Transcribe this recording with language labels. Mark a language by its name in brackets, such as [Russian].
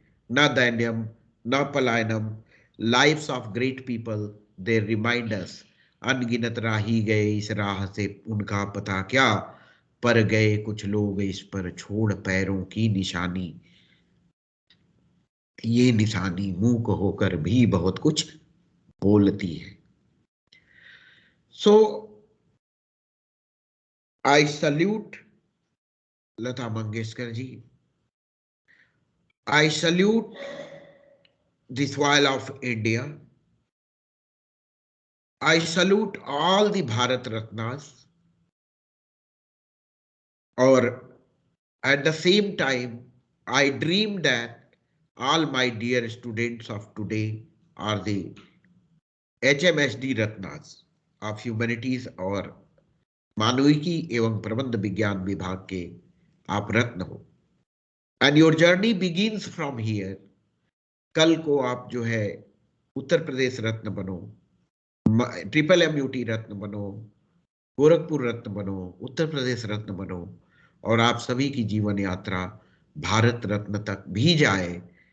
[Sanskrit] न दैन्यम न पलायनम, [English] lives of great people they remind us, [Hindi] अनगिनत राही गए इस राह से उनका पता क्या, पर गए कुछ लोग इस पर छोड़ पैरों की निशानी, ये निशानी मूक होकर भी बहुत कुछ बोलती है। [English] so I salute [Hindi] Lata Mangeshkar ji, [English] I salute the soil of India. I salute all the Bharat Ratnas, or at the same time, I dream that all my dear students of today are the HMSD Ratnas of Humanities [Hindi] और मानविकी एवं प्रबंध विज्ञान विभाग के आप रत्न हो। [English] And your journey begins from here. [Hindi] कल को आप जो है उत्तर प्रदेश रत्न बनो, ट्रिपल MUT रत्न बनो, गोरखपुर रत्न बनो, उत्तर प्रदेश रत्न बनो, और आप सभी की जीवन यात्रा भारत रत्न तक भी जाए।